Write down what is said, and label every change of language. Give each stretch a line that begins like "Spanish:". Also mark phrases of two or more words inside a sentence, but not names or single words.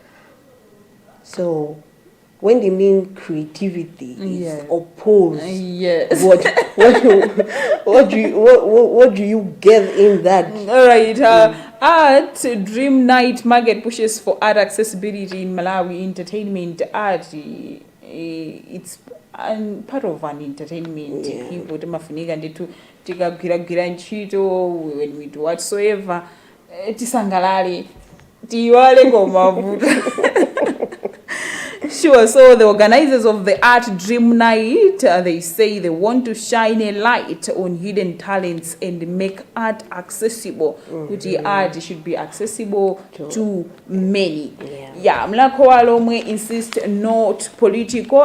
English: So, when they mean creativity is opposed, what do you get in that? All right. Art Dream Night Market pushes for art accessibility in Malawi. Entertainment art, it's part of an entertainment.
Nyanja: People temafunika nditu tikagwira ntchito
English: when we do whatsoever
Nyanja: tisangalale tiwale ngomavuto.
English: Sure, so the organizers of the Art Dream Night, they say they want to shine a light on hidden talents and make art accessible. Which art should be accessible to many. Mlakwa Lomwe insists not political.